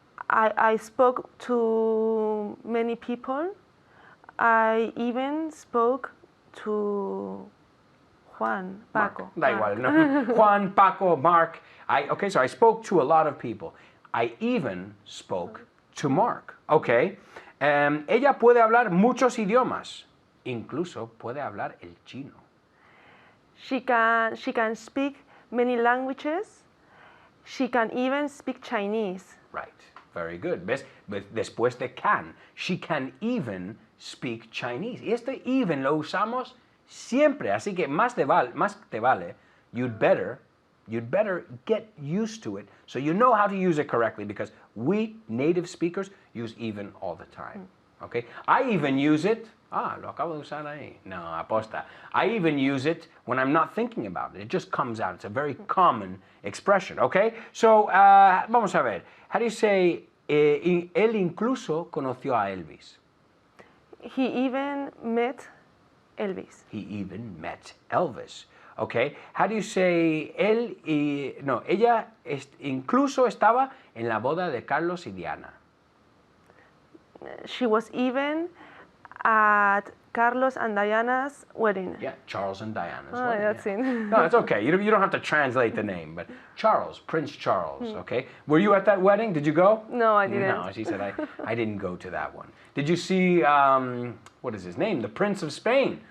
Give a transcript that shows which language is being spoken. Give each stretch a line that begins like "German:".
English: I spoke to many people. I even spoke to Juan, Paco.
Spanish: Da igual, ¿no? Juan, Paco, Mark.
English: Okay, so I spoke to a lot of people. I even spoke to Mark. Okay.
Spanish: Ella puede hablar muchos idiomas. Incluso puede hablar el chino.
English: She can speak many languages. She can even speak Chinese. Right. Very good.
Spanish: ¿Ves? Después de can.
English: She can even speak Chinese.
Spanish: Y este even lo usamos siempre. Así que más te vale.
English: You'd better get used to it so you know how to use it correctly because we native speakers use even all the time. Okay? I even use it.
Spanish: Lo acabo de usar ahí. No, aposta.
English: I even use it when I'm not thinking about it. It just comes out. It's a very common expression. Okay? So,
Spanish: vamos a ver.
English: How do you say,
Spanish: él incluso conoció a Elvis?
English: He even met Elvis. He even met Elvis. Okay? How do you say,
Spanish: ella incluso estaba en la boda de Carlos y Diana?
English: She was even at Carlos and Diana's wedding. Yeah, Charles and Diana's Oh, wedding. that's yeah. it. No, it's okay. You don't have to translate the name, but Charles, Prince Charles, okay? Were you at that wedding? Did you go? No, I didn't. No, she said, I didn't go to that one. Did you see, what is his name? The Prince of Spain.